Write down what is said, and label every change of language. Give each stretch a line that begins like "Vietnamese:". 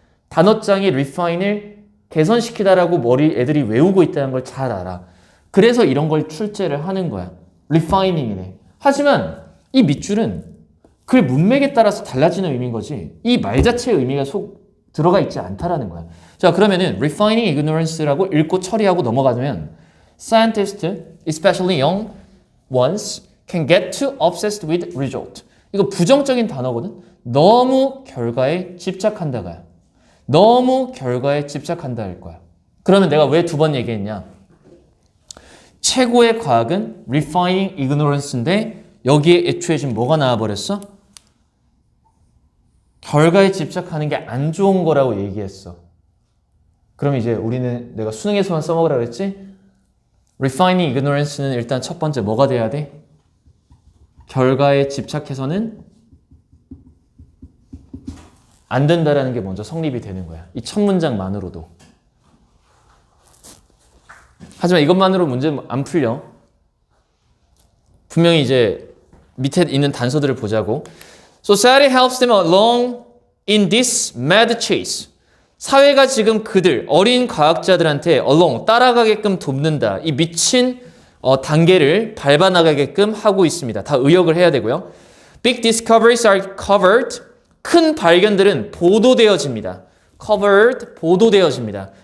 Korean: 단어장이 refine을 개선시키다라고 애들이 외우고 있다는 걸 잘 알아. 그래서 이런 걸 출제를 하는 거야. refining이네. 하지만 이 밑줄은 그 문맥에 따라서 달라지는 의미인 거지. 이 말 자체의 의미가 들어가 있지 않다라는 거야. 자, 그러면은 refining ignorance라고 읽고 처리하고 넘어가면
English: scientists, especially young ones, can get too obsessed with result.
Korean: 이거 부정적인 단어거든. 너무 결과에 집착한다가야. 너무 결과에 집착한다 할 거야. 그러면 내가 왜 두 번 얘기했냐? 최고의 과학은 refining ignorance인데 여기에 애초에 지금 뭐가 나와버렸어? 결과에 집착하는 게 안 좋은 거라고 얘기했어. 그럼 이제 우리는 내가 수능에서만 써먹으라 그랬지? refining ignorance는 일단 첫 번째 뭐가 돼야 돼? 결과에 집착해서는 안 된다라는 게 먼저 성립이 되는 거야. 이 첫 문장만으로도. 하지만 이것만으로 문제 안 풀려. 분명히 이제 밑에 있는 단서들을 보자고.
English: Society helps them along in this mad chase.
Korean: 사회가 지금 그들, 어린 과학자들한테 along, 따라가게끔 돕는다. 이 미친 단계를 밟아나가게끔 하고 있습니다. 다 의역을 해야 되고요.
English: Big discoveries are covered.
Korean: 큰 발견들은 보도되어집니다. covered, 보도되어집니다.